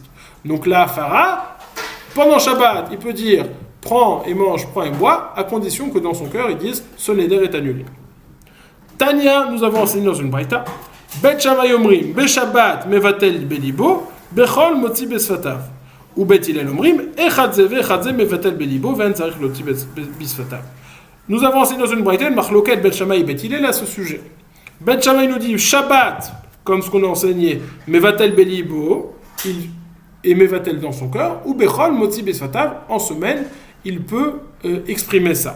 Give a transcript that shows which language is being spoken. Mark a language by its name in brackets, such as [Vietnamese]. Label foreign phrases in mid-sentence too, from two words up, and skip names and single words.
[French] Donc la Hafara, pendant Shabbat, il peut dire prends et mange, prends et bois, à condition que dans son cœur, il dise ce neder est annulé. Tanya, nous avons enseigné dans une braïta, [Hebrew] בית שמאי אומרים, בשבת מבטל בלבו, בחול מוציא בשפתיו. ובית הלל אומרים, אחד זה ואחד זה מבטל בלבו, ואין צריך להוציא בשפתיו. [French] Nous avons enseigné dans une braïta, une marloquette Bet Shammai et Bet Hillel à ce sujet. Bet Shammai nous dit Shabbat, comme ce qu'on a enseigné, [Hebrew] מבטל בלבו, [French] et mevatel dans son cœur, ou [Hebrew] בחול מוציא בשפתיו, [French] en semaine, il peut exprimer ça.